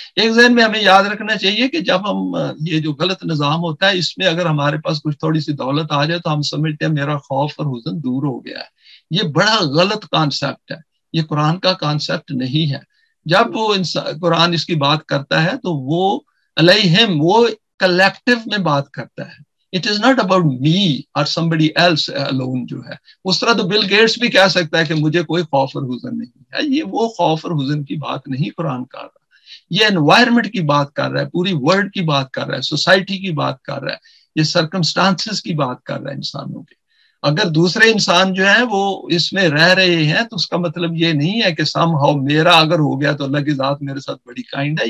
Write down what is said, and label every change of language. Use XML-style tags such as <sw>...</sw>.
<ur>ایک ذہن میں ہمیں یاد رکھنا چاہیے کہ جب ہم یہ جو غلط نظام ہوتا ہے اس میں اگر ہمارے پاس کچھ تھوڑی سی دولت آ جائے تو ہم سمجھتے ہیں میرا خوف اور حزن دور ہو گیا ہے. یہ بڑا غلط کانسیپٹ ہے, یہ قرآن کا کانسیپٹ نہیں ہے. جب وہ قرآن اس کی بات کرتا ہے تو وہ علیہم, وہ کلیکٹیو میں بات کرتا ہے.</ur> <en>It is not about me or somebody else alone</en> <ur>جو ہے. اس طرح تو بل گیٹس بھی کہہ سکتا ہے کہ مجھے کوئی خوف اور حزن نہیں ہے. یہ وہ خوف اور حزن کی بات نہیں قرآن کر رہا. یہ انوائرمنٹ کی بات کر رہا ہے, پوری ورلڈ کی بات کر رہا ہے, سوسائٹی کی بات کر رہا ہے, یہ سرکمسٹانسز کی بات کر رہا ہے انسانوں کے. اگر دوسرے انسان جو ہیں وہ اس میں رہ رہے ہیں تو اس کا مطلب یہ نہیں ہے کہ سم ہاؤ میرا اگر ہو گیا تو اللہ کی ذات میرے ساتھ بڑی کائنڈ ہے.</ur>